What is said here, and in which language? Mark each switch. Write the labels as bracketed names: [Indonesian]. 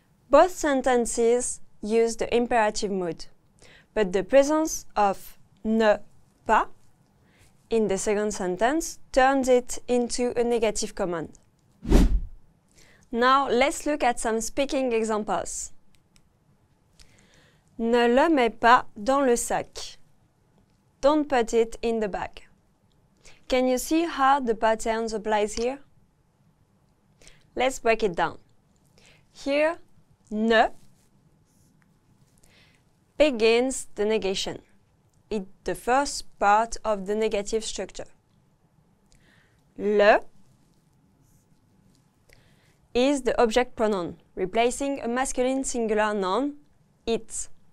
[English] Both sentences use the imperative mood, but the presence of ne pas in the second sentence turns it into a negative command. Now let's look at some speaking examples. [French] Ne le mets pas dans le sac. [English] Don't put it in the bag. Can you see how the pattern applies here? Let's break it down. Here, ne begins the negation. It's the first part of the negative structure. Le is the object pronoun, replacing a masculine singular noun, it.